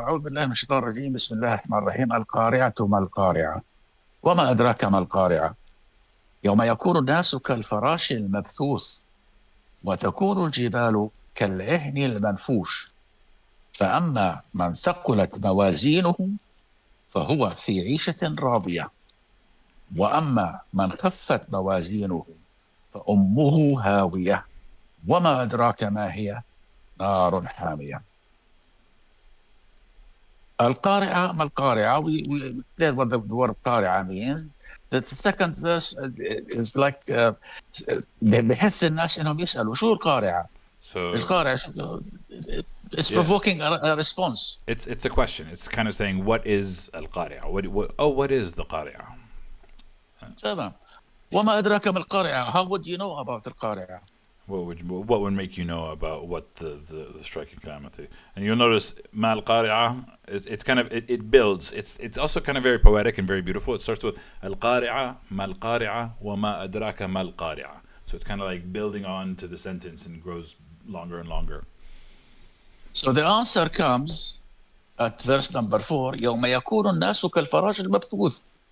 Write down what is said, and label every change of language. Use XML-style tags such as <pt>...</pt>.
<ar>أعوذ بالله من الشيطان الرجيم. بسم الله الرحمن الرحيم. القارعة ما القارعة وما أدراك ما القارعة يوم يكون الناس كالفراش المبثوث وتكون الجبال كالعهن المنفوش فأما من ثقلت موازينه فهو في عيشة راضية وأما من خفت موازينه فأمه هاوية وما أدراك ما هي نار حامية. القارعة ما القارعة.</ar> <en>We explain what the word قارعة means. The second verse is like</en> <ar>بحث الناس إنهم يسألوا شو القارعة.</ar> <en>So</en> <ar>القارعة</ar> <en>it's provoking a response. It's a question. It's kind of saying, what is Al-Qari'ah? What is the Qari'ah?</en> <ar>تمام. وما أدراك ما القارعة.</ar> <en>How would you know about</en> <ar>القارعة?</ar> <en>What would make you know about what the striking calamity? And you'll notice Ma al-Qari'ah, it's kind of it builds. It's also kind of very poetic and very beautiful. It starts with</en> <ar>Al-Qari'ah, Ma al-Qari'ah, wa ma adraka ma al-Qari'ah.</ar> <en>So it's kind of like building on to the sentence and grows longer and longer. So the answer comes at verse number 4.</en> <ar>يوم يكون الناس كالفراش المبثوث.</ar>